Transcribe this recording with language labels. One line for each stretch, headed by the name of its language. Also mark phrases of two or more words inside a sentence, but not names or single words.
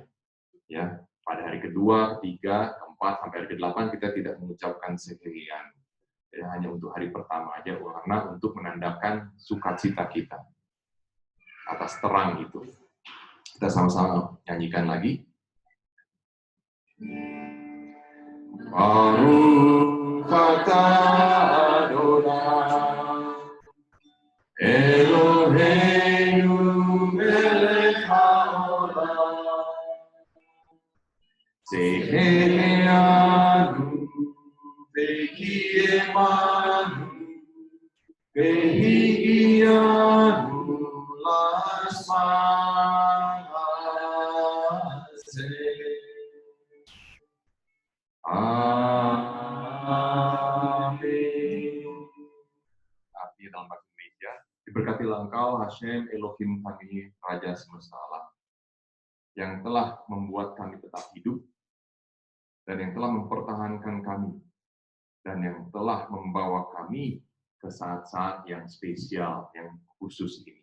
Indonesian: Ya, pada hari kedua, ketiga, keempat, sampai hari ke-8 kita tidak mengucapkan Seheheanu. Ya, hanya untuk hari pertama aja, karena untuk menandakan sukacita kita atas terang itu. Kita sama-sama nyanyikan lagi.
Hebrew: ברוך אתה אדוני, אלוהינו מלך העולם, שהחיינו וקיימנו והגיענו לזמן הזה.
Indonesian: Amin. Artinya dalam bahasa Indonesia, diberkatilah Engkau Hashem Elohim kami, Raja semesta alam, yang telah membuat kami tetap hidup, dan yang telah mempertahankan kami, dan yang telah membawa kami ke saat-saat yang spesial, yang khusus ini.